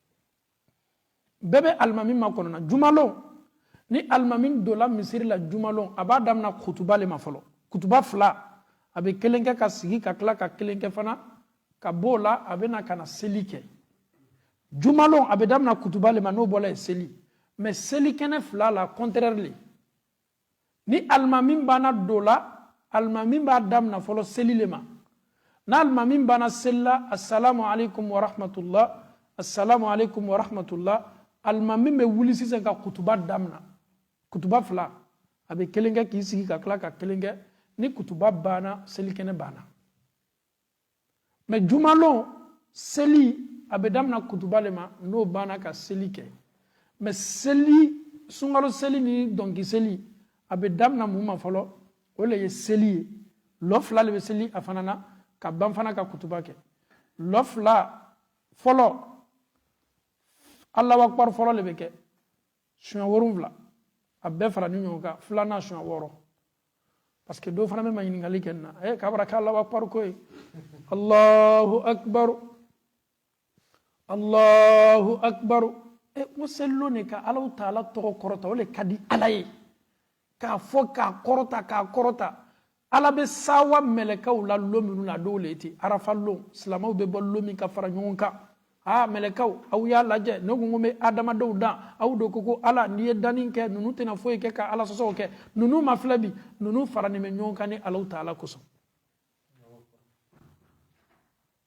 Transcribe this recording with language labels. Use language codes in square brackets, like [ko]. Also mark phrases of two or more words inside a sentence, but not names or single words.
[bm] bɛɛ bɛ alimami ma kɔnɔna jumalon ni alimami donna misiri la jumalon a b'a daminɛ kutuba le ma fɔlɔ kutuba fila a bɛ kelen kɛ ka sigi ka tila ka kelen kɛ fana ka b'o la a bɛ na ka na seli kɛ jumalon a bɛ daminɛ kutuba le ma n'o bɔla ye seli mais seli kɛnɛ fila la contraire le ni alimami banna do la alimami b'a daminɛ fɔlɔ seli le ma n'alimami banna seli la [ar] السلام عليكم ورحمة الله السلام عليكم ورحمة الله [bm] alimami bɛ wuli sisan ka kutuba daminɛ kutuba fila a bɛ kelen kɛ k'i sigi ka tila ka kelen kɛ ni kutuba banna seli kɛnɛ banna mais jumalon seli a bɛ daminɛ kutuba le ma n'o banna ka seli kɛ mais seli sunkalo seli ni dɔnki seli a bɛ daminɛ mun ma fɔlɔ o le ye seli ye lɔ fila le bɛ seli a fana na ka ban fana ka kutuba kɛ lɔ fila fɔlɔ [ar] الله أكبر [bm] fɔlɔ le bɛ kɛ suɲɛ 7 a bɛɛ fara ni ɲɔgɔn kan filanan suɲɛ 6 [fr] parce que [bm] dɔw fana bɛ ma ɲininkali kɛ nin na k'a bɔra kɛ [ar] الله أكبر [bm] ko ye [ar] الله أكبر الله أكبر [bm] ko selilo ne ka Allahu Ta'ala tɔgɔ kɔrɔta o le ka di Ala ye k'a fɔ k'a kɔrɔta Ala bɛ sawa mɛlɛkaw la lon minnu na dɔw le ten arafa lon silamɛw bɛ bɔ lon min ka fara ɲɔgɔn kan mɛlɛkaw aw y'a lajɛ ne ko n bɛ adamadenw dan aw do ko Ala n'i ye danni kɛ ninnu tɛna foyi kɛ ka Ala sɔsɔ kɛ ninnu ma filɛ bi ninnu faralen bɛ ɲɔgɔn kan ni Allahu Ta'ala kosɔn